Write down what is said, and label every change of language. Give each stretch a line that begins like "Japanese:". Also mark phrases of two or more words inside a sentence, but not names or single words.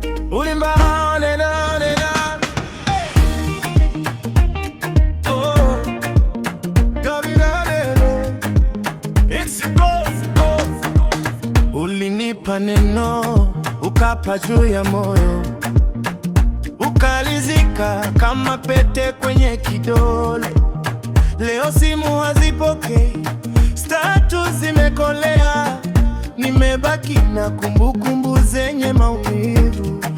Swahili: Ulimba nena nena. Oh. Gabi na nene.
English: It's goes, goes.
Swahili: Ulinipa neno, ukapa juu ya moyo. Ukalizika kama pete kwenye kidole. Leo simu hazipokei, status zimekolea. Nimebaki na kumbukumbu zenye maumivu.